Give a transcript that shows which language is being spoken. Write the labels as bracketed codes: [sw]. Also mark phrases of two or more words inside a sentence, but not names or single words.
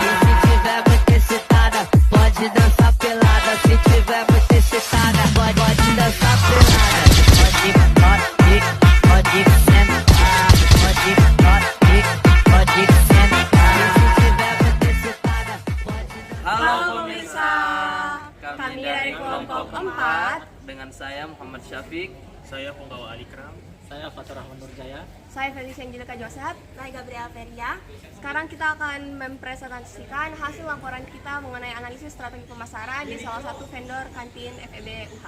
[pt] E se tiver muito excitada, pode dançar pelada. Se tiver muito excitada, pode dançar pelada. Pode sentar. Pode sentar. E se tiver muito excitada, pode dançar. [id] Halo pemirsa, Kami dari kelompok 4. Dengan saya Muhammad Syafiq. Saya penggawa Alikram. Saya Fatur Rahman Nurjaya. Saya Felicia Angelika Joseph. Saya Gabriel Feria. Sekarang kita akan mempresentasikan hasil laporan kita mengenai analisis strategi pemasaran di salah satu vendor kantin FEB UH.